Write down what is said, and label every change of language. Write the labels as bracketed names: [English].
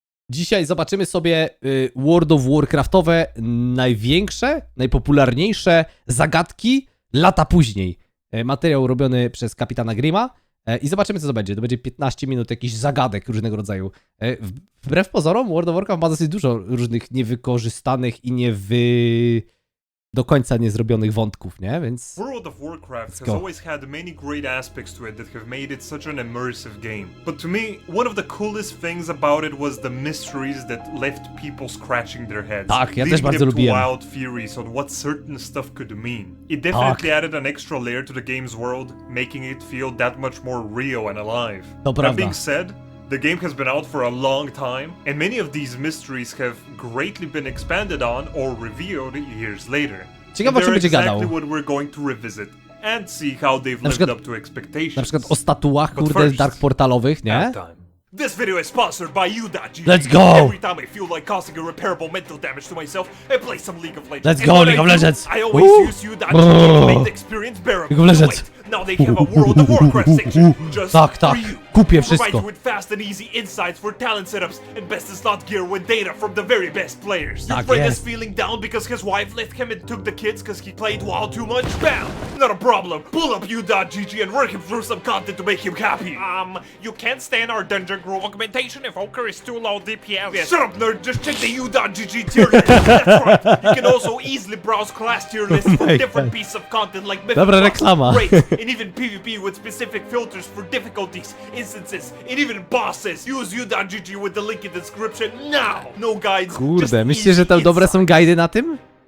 [Polish] Dzisiaj zobaczymy sobie World of Warcraftowe największe, najpopularniejsze zagadki lata później. Materiał robiony przez kapitana Grima i zobaczymy, co to będzie. To będzie 15 minut jakichś zagadek różnego rodzaju. Wbrew pozorom World of Warcraft ma dosyć dużo różnych niewykorzystanych i do końca niezrobionych wątków, nie? Więc... [English] World of Warcraft has always had many great aspects to it that have made it such an immersive game. But to me, one of the coolest things about it was the mysteries that left people scratching their heads. [Polish] Tak, ja też bardzo lubiłem. [English] Wild theories on what certain stuff could mean. It definitely added an extra layer to the game's world, making it feel that much more real and alive. [Polish] To prawda. [English] That being said, the game has been out for a long time, and many of these mysteries have greatly been expanded on or revealed years later. [Polish] Ciekawe, o czym będzie gadał. [English] Exactly what we're going to revisit and see how they've lived up to expectations. [Polish] Na przykład o statuach, kurde, dark portalowych, nie? [English] This video is sponsored by you.GG. Let's go! Every time I feel like causing irreparable mental damage to myself, I play some League of Legends. Let's go, League of Legends! I always use you.GG to make the experience bearable. League of Legends! Now they have a World of Warcraft section just for you. [Polish] Kupię wszystko. [English] you with fast and easy insights for talent setups and best in slot gear with data from the very best players. Your friend is feeling down because his wife left him and took the kids because he played WoW too much? Bam! Not a problem. Pull up you.GG and work him through some content to make him happy. You can't stand our dungeon grow augmentation if Ochre is too low DPS. Yeah, shut up, nerd. Just check the you.GG tier list. That's right. You can also easily browse class tier lists for different pieces of content like [Polish] Dobra reklama. [English] and even PvP with specific filters for difficulties, instances, and even bosses. Use you.GG with the link in the description now. No guides. [Polish] Kurde, myślicie, że tam dobre są guidy na tym?